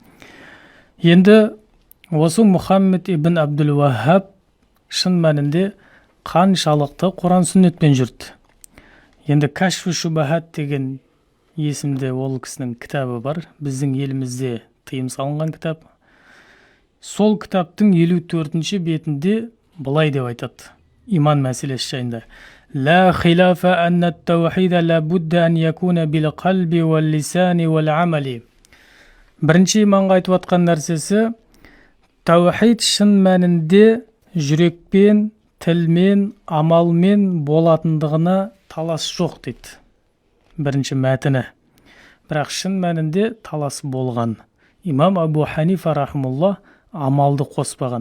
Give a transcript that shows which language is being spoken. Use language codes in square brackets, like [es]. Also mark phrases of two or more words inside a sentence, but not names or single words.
[kk] Енді осы Мұхаммед ибн Абдул-Ваххаб шын мәнінде қаншалықты Құран сүннетпен жүрді. Енді Кашфу Шубахат деген есімді ол кісінің кітабы бар. Біздің елімізде тыйым салынған кітап. Сол кітаптың 54-ші бетінде былай деп айтады. Иман мәселесі жайында. [ar] لا خلاف أن التوحيد لا بد أن يكون بالقلب واللسان والعمل. [kk] Бірінші иманға айтып атқан нәрсесі, таухид шын мәнінде жүрекпен, тілмен, амалмен болатындығына талас жоқ дейді. Бірінші мәтіні. Бірақ шын мәнінде талас болған. Имам Абу Ханифа рахимуллах амалды қоспаған.